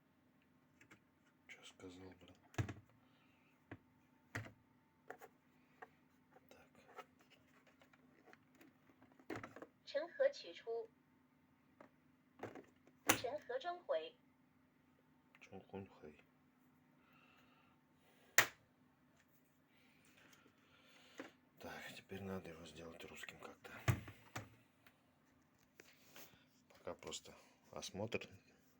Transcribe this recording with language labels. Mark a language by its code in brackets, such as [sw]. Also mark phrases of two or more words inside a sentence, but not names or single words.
[ru] Что сказал, блин? Так. [zh] 成盒取出，成盒装回。 Чунхунхэй. [ru] Так, теперь надо его сделать русским как-то. Пока просто осмотр